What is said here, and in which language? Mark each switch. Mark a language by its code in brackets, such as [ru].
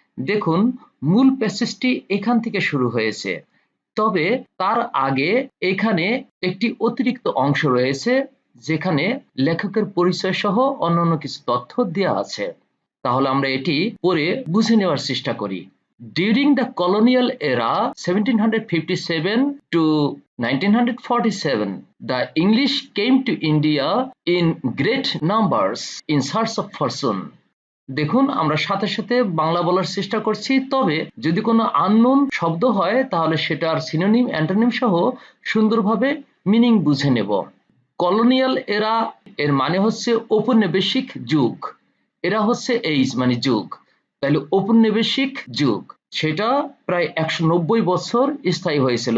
[bn] দেখুন, মূল প্যাসেজটি এখান থেকে শুরু হয়েছে, তবে তার আগে এখানে একটি অতিরিক্ত অংশ রয়েছে যেখানে লেখকের পরিচয় সহ অন্যান্য কিছু তথ্য দেওয়া আছে। তাহলে আমরা এটি পড়ে বুঝে নেওয়ার চেষ্টা করি। [en] During the colonial era 1757 to 1947, the English came to India in great numbers in search of fortune. [bn] দেখুন, আমরা সাথে সাথে বাংলা বলার চেষ্টা করছি, তবে যদি কোনো আননোন শব্দ হয় তাহলে সেটার সিনোনিম অ্যান্টোনিম সহ সুন্দরভাবে মিনিং বুঝে নেব। কলোনিয়াল এরা এর মানে হচ্ছে ঔপনিবেশিক যুগ, এরা হচ্ছে এইজ মানে যুগ, তাহলে ঔপনিবেশিক যুগ সেটা প্রায় 190 বছর স্থায়ী হয়েছিল।